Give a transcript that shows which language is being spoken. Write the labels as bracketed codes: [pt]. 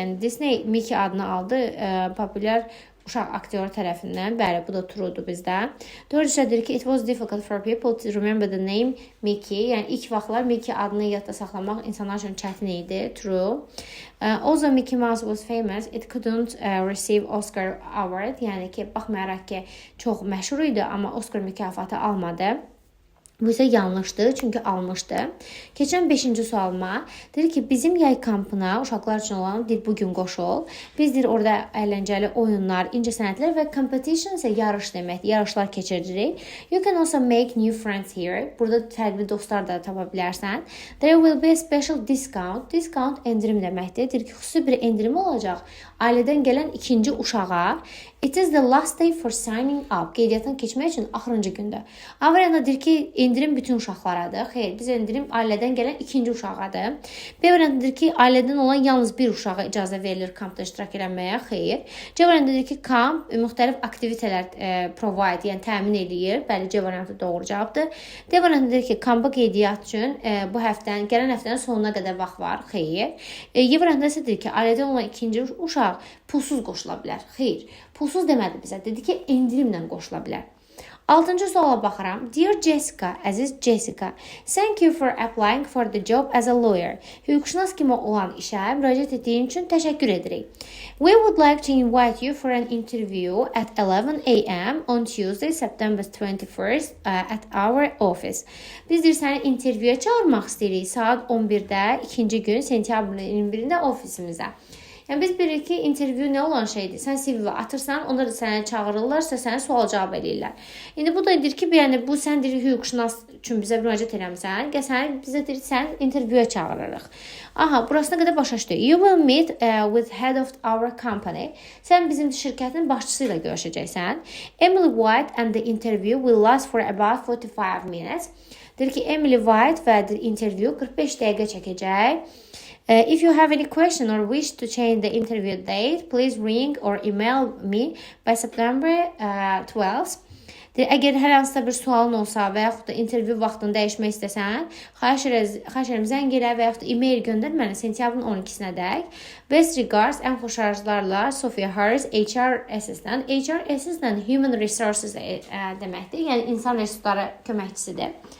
[az] Yəni Disney Mickey adını aldı populyar uşaq aktyoru tərəfindən. Bəli, bu da truedur bizdə. 4-cüdür ki, [en] it was difficult for people to remember the name Mickey. [az] Yəni ilk vaxtlar Mickey adını yadda saxlamaq insanlar üçün çətin idi. [en] True. Also Mickey Mouse was famous. It couldn't receive Oscar award. [az] Yəni ki, baxmayaraq ki, çox məşhur idi, amma Oscar mükafatı almadı. Bu isə yanlışdır, çünki almışdı. Keçən 5-ci sualıma deyir ki, bizim yay kampına uşaqlar üçün olan deyir, bugün qoşul. Biz deyir, orada əyləncəli oyunlar, incə sənətlər və competition isə yarış deməkdir. Yarışlar keçiririk. [en] You can also make new friends here. [az] Burada fərqli dostlar da tapa bilərsən. [en] There will be a special discount. [az] Discount endirim deməkdir. Deyir ki, xüsusi bir endirim olacaq. Ailədən gələn ikinci uşağa. [en] It is the last day for signing up. [az] Qeydiyyatdan keçmək üçün axırıncı gündə. A variantı deyir ki, endirim bütün uşaqlaradır. Xeyr, biz endirim ailədən gələn ikinci uşağadır. B variantıdır ki, ailədən olan yalnız bir uşağa icazə verilir kampda iştirak etməyə. Xeyr. C variantıdır ki, kamp müxtəlif aktivitelər provide, yəni təmin edir. Bəli, C variantı doğru cavabdır. D variantıdır ki, kampa qeydiyyat üçün bu həftənin, gələn həftənin sonuna qədər vaxt var. Xeyr. Y variantı isə deyir ki, ailədən olan ikinci uşaq pulsuz qoşula bilər. Xeyr. Pulsuz demədi bizə. Dedi ki, endirimlə qoşula bilər. 6-cı suala baxıram. [en] Dear Jessica, [az] əziz Jessica, [en] thank you for applying for the job as a lawyer. [az] Hüquqşünas kimi olan işə müraciət etdiyin üçün təşəkkür edirik. [en] We would like to invite you for an interview at 11 a.m. on Tuesday, September 21st at our office. [az] Biz deyir, səni intervyuya çağırmaq istəyirik saat 11-də, 2-ci gün, sentyabrın 21-də ofisimizə. Yəni biz bilirik ki, intervyu nə olan şeydir? Sən CV atırsan, onlar da səni çağırırlarsa, səni sual-cavab eləyirlər. İndi bu da deyir ki, yəni bu sən deyir hüquqşünas üçün bizə müraciət eləmisən, sən bizə deyir sən intervyuya çağırırıq. Aha, burasına qədər başa düşdük. [en] You will meet with head of our company. [az] Sən bizim şirkətin başçısı ilə görüşəcəksən. [en] Emily White and the interview will last for about 45 minutes. [az] Deyir ki, Emily White və intervyu 45 dəqiqə çəkəcək. [en] If you have any question or wish to change the interview date, please ring or email me by September 12th. [az] Əgər hər hansısa bir sualın olsa və yaxud da intervyu vaxtını dəyişmək istəsən, xahiş edirəm zəng elə və yaxud da e-mail göndər mənə sentyabrın 12-sinə dək. [en] Best regards, [az] ən xoş arzularla [en] Sophia Harris, HR Assistant. [az] HR Assistant Human Resources deməkdir, yəni insan resursları köməkçisidir.